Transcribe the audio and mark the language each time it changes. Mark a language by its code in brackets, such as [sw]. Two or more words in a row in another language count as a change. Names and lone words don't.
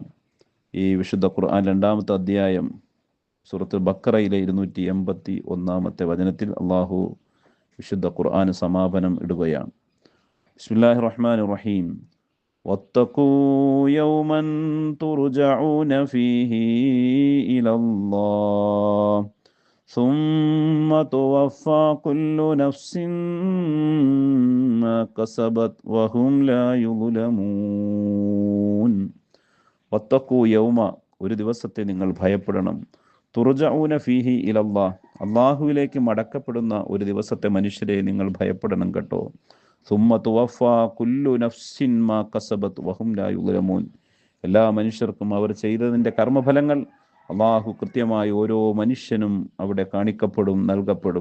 [ml] ഈ വിശുദ്ധ ഖുർആൻ 2-ാമത്തെ അധ്യായം സൂറത്തുൽ ബഖറയിലെ 281-ാമത്തെ വചനത്തിൽ അള്ളാഹു വിശുദ്ധ ഖുർആൻ സമാപനം ഇടുകയാണ്. [ar] بسم الله الرحمن الرحيم. واتقوا يوما ترجعون فيه إلى الله ثم توفى كل نفس ما كسبت وهم لا يظلمون. واتقوا يوما, [ml] ഒരു ദിവസത്തെ നിങ്ങൾ ഭയപ്പെടണം. [ar] ترجعون فيه إلى الله, [ml] അള്ളാഹുവിലേക്ക് മടക്കപ്പെടുന്ന ഒരു ദിവസത്തെ മനുഷ്യരെ നിങ്ങൾ ഭയപ്പെടണം കേട്ടോ. [ar] ثم توفى كل نفس ما كسبت وهم لا يظلمون. [ml] എല്ലാ മനുഷ്യർക്കും അവർ ചെയ്തതിൻ്റെ കർമ്മഫലങ്ങൾ അള്ളാഹു കൃത്യമായി ഓരോ മനുഷ്യനും അവിടെ കാണിക്കപ്പെടും, നൽകപ്പെടും.